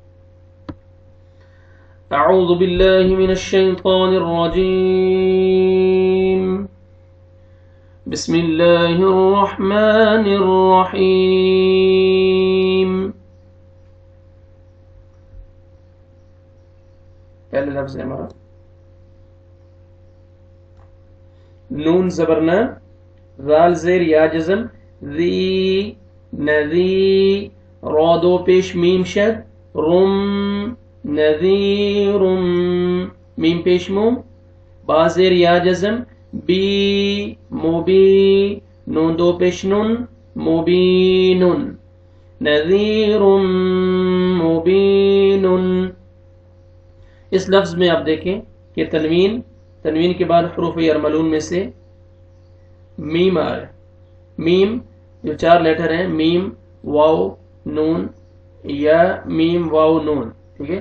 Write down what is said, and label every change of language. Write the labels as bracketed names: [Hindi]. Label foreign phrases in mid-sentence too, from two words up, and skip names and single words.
[Arabic] اعوذ باللہ من الشیطان الرجیم، بسم اللہ الرحمن الرحیم۔ [Urdu] پہلے لفظ ہے ہمارا نون زبر ن، ذال زیر یا جزم، ذی نذی، را دو پیش میم شد، رم نذیر، میم پیش مو، با زیر یا جزم، بی مبی، نون دو پیش نون، مبین، [Arabic] نذیر مبین۔ [Urdu] اس لفظ میں آپ دیکھیں کہ تنوین کے بعد حروف یرملون میں سے میم آ رہا ہے۔ میم جو 4 لیٹر ہیں، میم واو نون، یا میم واو نون، ٹھیک ہے؟